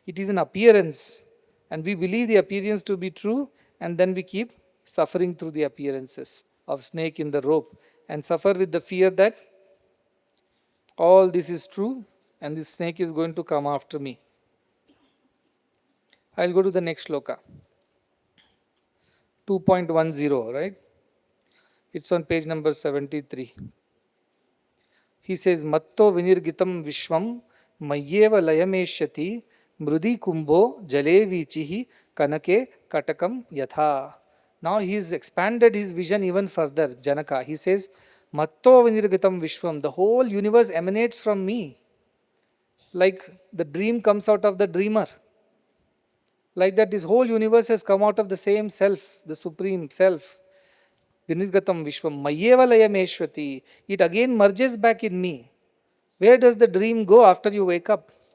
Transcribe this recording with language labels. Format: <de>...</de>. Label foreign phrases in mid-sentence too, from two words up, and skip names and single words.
<en>It is an appearance, and we believe the appearance to be true, and then we keep suffering through the appearances of snake in the rope, and suffer with the fear that all this is true and this snake is going to come after me. I'll go to the next shloka. 2.10, right? It's on page number 73. He says,</en> <sa>Matto vinirgitam vishwam mayyeva layameshyati mrudi kumbho jale vichihi kanake katakam yatha.</sa> <en>Now he has expanded his vision even further, Janaka. He says,</en> <sa>Matto vinirgitam vishwam,</sa> <en>the whole universe emanates from me. Like the dream comes out of the dreamer. Like that, this whole universe has come out of the same self, the supreme self.</en> <sa>Vinirgatam Vishwam Mayeva Layameshwati.</sa> <en>It again merges back in me. Where does the dream go after you wake up?</en>